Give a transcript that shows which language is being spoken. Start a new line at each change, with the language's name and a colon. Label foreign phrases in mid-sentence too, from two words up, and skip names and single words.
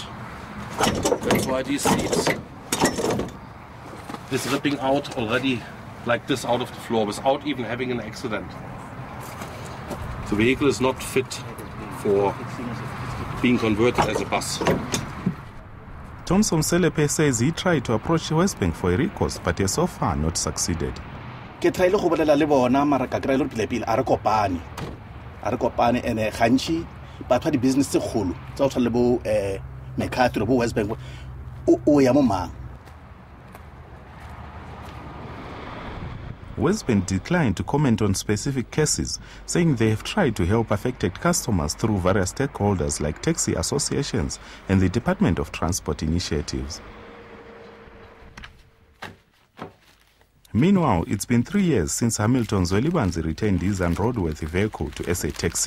English: That's why these seats is ripping out already like this out of the floor without even having an accident. The vehicle is not fit for being converted as a bus. Thomson Selepe says he tried to approach Westbank for a recourse, but has so far not succeeded.
Tswana: Ke try le go bolela le bona mara ka kry le pele a re kopane ene gantši batho ba di-business tse kgolo tsa go tshwana le bo Mercator bo Westbank o ya mo mang.
English: Westbank declined to comment on specific cases, saying they have tried to help affected customers through various stakeholders like taxi associations and the Department of Transport initiatives. Meanwhile, it's been 3 years since Hamilton Zwelibanzi returned his unroadworthy vehicle to SA Taxi.